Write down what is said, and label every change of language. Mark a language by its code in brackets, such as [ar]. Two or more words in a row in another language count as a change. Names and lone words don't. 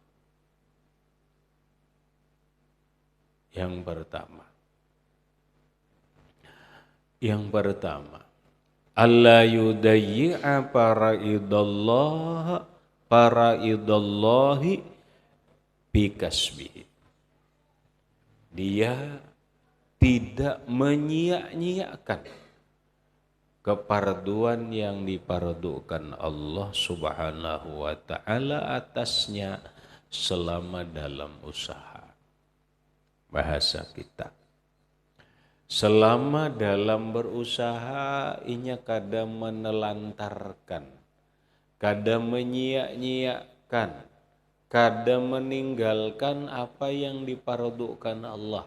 [id] Yang pertama, [ar] alla yudayyi'a faraidallahi bikasbihi. [id] Dia tidak menyia-nyiakan keparduan yang dipardukan Allah Subhanahu wa ta'ala atasnya selama dalam usaha. [bjn] Bahasa kita, selama dalam berusaha inya kada menelantarkan, kada menyia-nyiakan, kada meninggalkan apa yang dipardukan Allah.